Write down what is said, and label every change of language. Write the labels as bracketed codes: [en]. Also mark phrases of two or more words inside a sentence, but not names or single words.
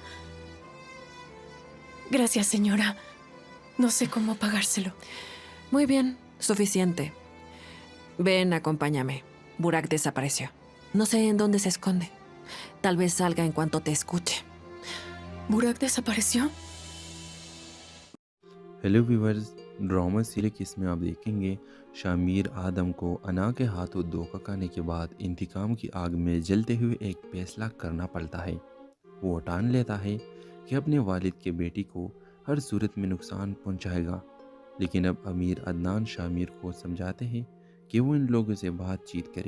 [es] Gracias, señora. No sé cómo pagárselo. Muy bien, suficiente. Ven, acompáñame. Burak desapareció. No sé en dónde se esconde. Tal vez salga en cuanto te escuche. ¿Burak desapareció? [hi] हेलो व्यूवर्स, ड्रामा सीरीज में आप देखेंगे शामिर आदम को अना के हाथों धोखा खाने के बाद इंतकाम की आग में जलते हुए एक फैसला करना पड़ता है। वो ठान लेता है कि अपने वालिद के बेटी को हर सूरत में नुकसान पहुंचाएगा, लेकिन अब अमीर अदनान शामिर को समझाते हैं कि वो इन लोगों से बातचीत करे।